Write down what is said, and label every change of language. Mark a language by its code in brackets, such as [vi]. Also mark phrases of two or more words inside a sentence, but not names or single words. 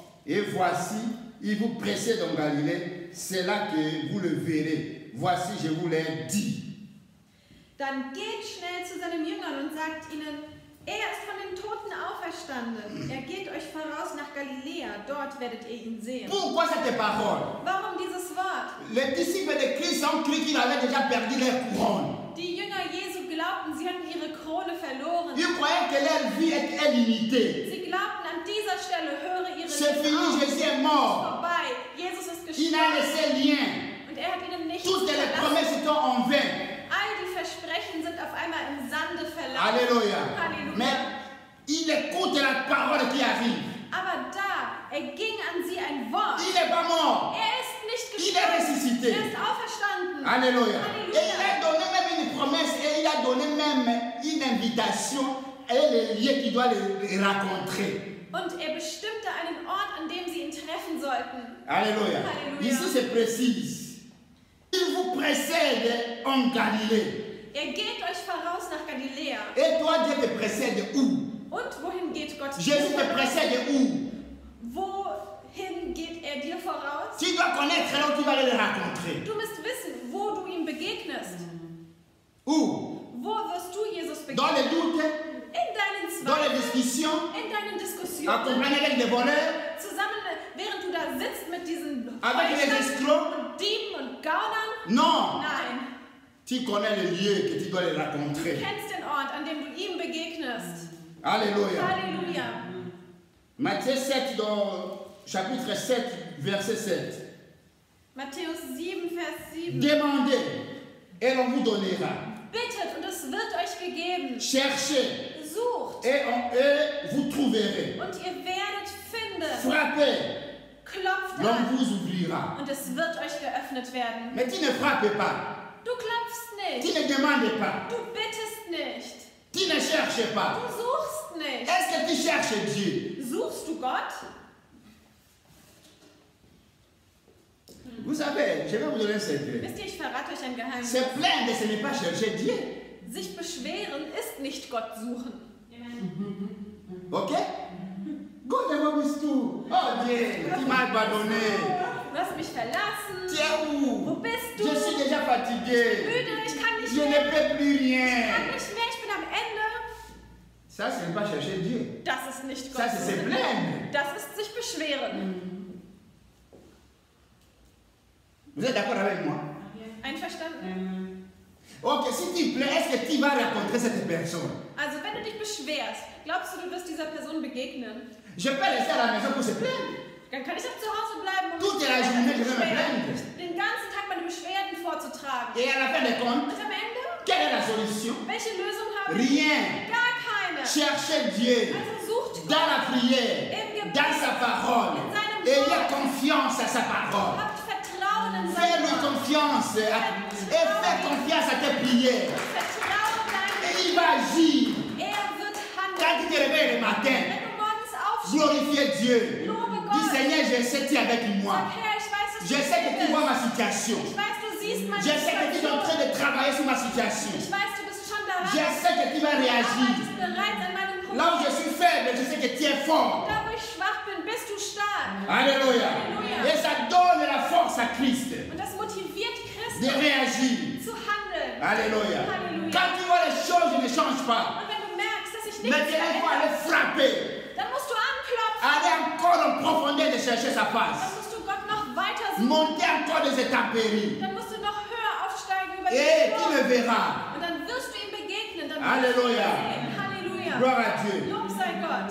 [fr] Et voici, il vous précède en Galilée, c'est là que vous le verrez. Voici, je vous l'ai dit. [de] Dann geht schnell zu seinen Jüngern und sagt ihnen, er ist von den Toten auferstanden. Er geht euch voraus nach Galiläa, dort werdet ihr ihn sehen. [fr] Pourquoi cette parole? [de] Warum dieses Wort? [fr] Les disciples de Christ ont cru qu'ils avaient déjà perdu leur couronne. [de] Die Jünger Jesu glaubten, sie hatten ihre Krone verloren. [fr] Ils croyaient que leur vie est limitée. [de] Sie glaubten, an dieser Stelle höre ihre [fr] C'est [de] Leben [fr] fini, [de] auf. [fr] Jésus est mort. [de] Vorbei. Jesus ist [fr] Il n'a [de] gestorben [fr] laissé rien. [de] und er hat ihnen nichts [fr] Toutes les [de] verlassen. [fr] promesses sont en vain. [de] All die Versprechen sind auf einmal im Sande verlaufen. [fr] Alléluia. [de] Halleluja. [fr] Mais il écoute la parole qui arrive. [de] Aber da erging an sie ein Wort. [fr] Il n'est pas mort. [de] Er ist nicht [fr] Il est [de] gestorben. [fr] ressuscité. [de] Er ist auferstanden. [fr] Alléluia. [de] Alléluia. [fr] Et il a donné même une promesse et il a donné même une invitation et les lieux qu'il doit les rencontrer. [de] Und er bestimmte einen Ort, an dem sie ihn treffen sollten. [fr] Alléluia. [de] Alléluia. [fr] Ici, c'est précis. Il vous précède en Galilée. [de] Er geht euch voraus nach Galiläa. [fr] Et toi, Dieu te précède où? [de] Und wohin geht Gott dir [fr] Jésus te [de] voraus? [fr] précède où? [de] Wohin geht er dir voraus? [fr] Tu dois connaître là où tu vas aller le rencontrer. [de] Du musst wissen, wo du ihm begegnest. [fr] Où? [de] Wo wirst du Jesus [fr] Dans les [de] begegnen? [fr] doutes, [de] In deinen [fr] dans les [de] Zweifeln, [fr] discussions, [de] in deinen Diskussionen, [fr] accompagné avec des voleurs, [de] zusammen, während du da sitzt mit diesen [fr] avec les [de] Heuchlern [fr] escrocs. [de] und Dieben und Gaunern. [fr] Non. [de] Nein, [fr] Tu connais le lieu que tu dois le [de] du [fr] rencontrer. [de] kennst den Ort, an dem du ihm begegnest. [fr] Alléluia. [de] Halleluja. [fr] Matthieu 7, dans chapitre 7, verset 7. [de] Matthäus 7, Vers 7. [fr] Demandez et l'on vous donnera. [de] Bittet und es wird euch gegeben. [fr] Cherchez [de] Sucht [fr] et vous trouverez. [de] und ihr werdet finden. [fr] Frappez, [de] Klopft [fr] l'on [de] an [fr] vous ouvrira. [de] und es wird euch geöffnet werden. [fr] Mais tu ne frappes pas. [de] Du klopfst [fr] Tu [de] nicht. [fr] ne demandes pas. [de] Du bittest nicht. [fr] Tu ne cherches pas. [de] Du suchst nicht. [fr] Est-ce que tu cherches Dieu? [de] Suchst du Gott? [fr] Vous savez, je vais vous donner un secret. [de] Wisst ihr, ich verrate euch ein Geheimnis. [fr] Se plaindre, ce n'est pas chercher Dieu. [de] Sich beschweren ist nicht Gott suchen. [fr] Ok? God est tout. Oh Dieu, tu m'as abandonné. [de] Du hast mich verlassen. [fr] Tu es où? [de] Wo bist du? [fr] Je suis déjà fatigué. [de] Müde, ich kann nicht [fr] Je [de] mehr. [fr] ne peux plus [de] Ich [fr] rien. [de] kann nicht mehr, ich bin am Ende. [fr] Ça, ce n'est pas chercher Dieu. [de] Das ist nicht Gott [fr] Ça, c'est se [de] suchen. [fr] plaindre. [de] Das ist sich beschweren. [fr] Vous êtes d'accord avec moi? [de] Einverstanden? [fr] Ok, si tu plains, est-ce que tu vas rencontrer cette personne? [de] Also, wenn du dich beschwerst, glaubst du, du wirst dieser Person begegnen? [fr] Je peux rester à la maison pour se plaindre. [de] Dann kann ich auch zu Hause bleiben und [fr] Toute la [de] mich [fr] journée, je vais me [de] beschweren. [fr] plaindre. [de] Den ganzen Tag meine Beschwerden vorzutragen. [fr] Et à la fin des comptes, [de] Und am Ende, [fr] quelle est la solution? [de] welche Lösung haben wir? [fr] Rien. [de] Gar keine. [fr] Cherchez Dieu [de] Also sucht Gott. [fr] dans la prière, dans sa parole. Ayez confiance à sa parole. [de] Habt Vertrauen in seine [fr] Fais-lui confiance et fais confiance à tes prières. [de] Vertrauen deinem. [fr] Et il va agir. [de] Er wird handeln. [fr] Quand tu te réveilles le matin, [de] Wenn du morgens aufstehst, [fr] glorifiez Dieu. [de] lobe [fr] Dis [de] Gott. [fr] Seigneur, je sais que tu es avec moi. [de] Sag, Herr, ich weiß, dass [fr] Je [de] du [fr] sais que tu vois [de] bist. [fr] ma situation. [de] Ich weiß, du siehst meine [fr] Je sais que tu es en train [de] Situation. [fr] de travailler sur ma situation. [de] Ich weiß, du bist schon daran. [fr] Je sais que tu vas [de] Du [fr] réagir. [de] arbeitest bereits an meinem [fr] Là où je [de] Problem. [fr] suis faible, je sais que tu es fort. [de] Da, wo ich schwach bin, bist du stark. [fr] Alléluia. [de] Alléluia. [fr] Et ça donne la force à Christ [de] Und das motiviert [fr] de [de] Christus [fr] réagir. [de] zu handeln. [fr] Alléluia. [de] Halleluja. [fr] Quand tu vois les choses ne changent pas, [de] Und wenn du merkst, dass sich nichts [fr] maintenant il faut aller [de] verändert, [fr] frapper. [de] dann musst du anklopfen. [fr] Aller encore en profondeur de chercher sa [de] Dann [fr] face. [de] musst du Gott noch weiter suchen. [fr] Monter encore des intempéries. [de] Dann musst du noch höher aufsteigen über [fr] Et [de] den [fr] tu me [de] Sturm. [fr] verras. [de] Und dann wirst du ihm begegnen. Dann [fr] Alléluia. [de] wirst du ihn sehen. Halleluja. [fr] Gloire à Dieu. [de] Lob sei Gott.